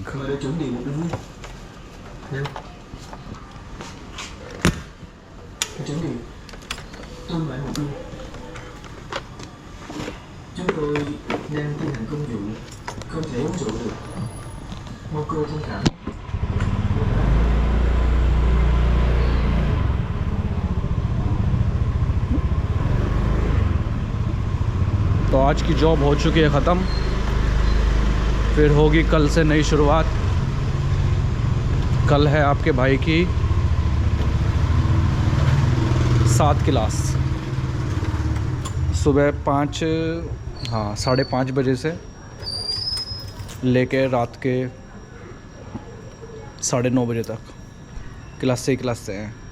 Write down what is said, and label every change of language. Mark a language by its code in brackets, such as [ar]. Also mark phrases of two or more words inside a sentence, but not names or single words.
[vi] Mời đội chuẩn bị một ly. Nào. Chuẩn bị. Tôm lại một ly. Chúng tôi đang thi hành công vụ, không thể uống rượu được. Mong cô thông cảm. [hi] तो आज की जॉब हो चुकी है ख़त्म, फिर होगी कल से नई शुरुआत। कल है आपके भाई की 7 क्लास, सुबह 5:30 बजे से लेके रात के 9:30 बजे तक क्लास से हैं।